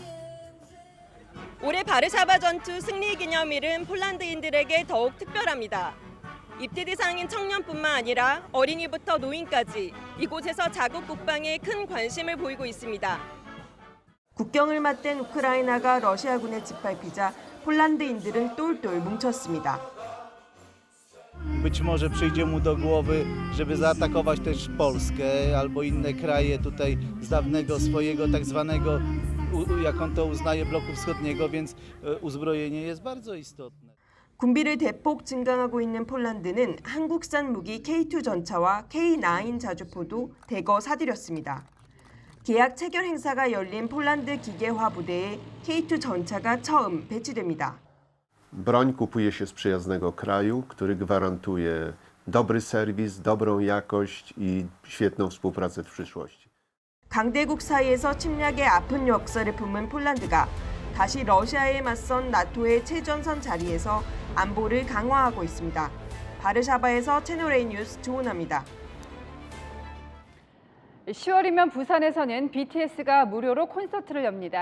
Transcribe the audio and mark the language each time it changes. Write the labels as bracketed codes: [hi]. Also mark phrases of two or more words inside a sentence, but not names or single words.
[ko] 올해 바르샤바 전투 승리 기념일은 폴란드인들에게 더욱 특별합니다. 입대 대상인 청년뿐만 아니라 어린이부터 노인까지 이곳에서 자국 국방에 큰 관심을 보이고 있습니다. 국경을 맞댄 우크라이나가 러시아군에 짓밟히자 폴란드인들은 똘똘 뭉쳤습니다. [pl] Być może przyjdzie mu do głowy, żeby zaatakować też Polskę albo inne kraje tutaj z dawnego swojego tak zwanego, jak on to uznaje, bloku wschodniego, więc uzbrojenie jest bardzo istotne. [ko] 군비를 대폭 증강하고 있는 폴란드는 한국산 무기 K2 전차와 K9 자주포도 대거 사들였습니다. 계약 체결 행사가 열린 폴란드 기계화 부대에 K2 전차가 처음 배치됩니다. [pl] Broń kupuje się z przyjaznego kraju, który gwarantuje dobry serwis, dobrą jakość i świetną współpracę w przyszłości. [ko] 강대국 사이에서 침략의 아픈 역사를 품은 폴란드가 다시 러시아에 맞선 나토의 최전선 자리에서 안보를 강화하고 있습니다. 바르샤바에서 채널A 뉴스 조은아입니다. 10월이면 부산에서는 BTS가 무료로 콘서트를 엽니다.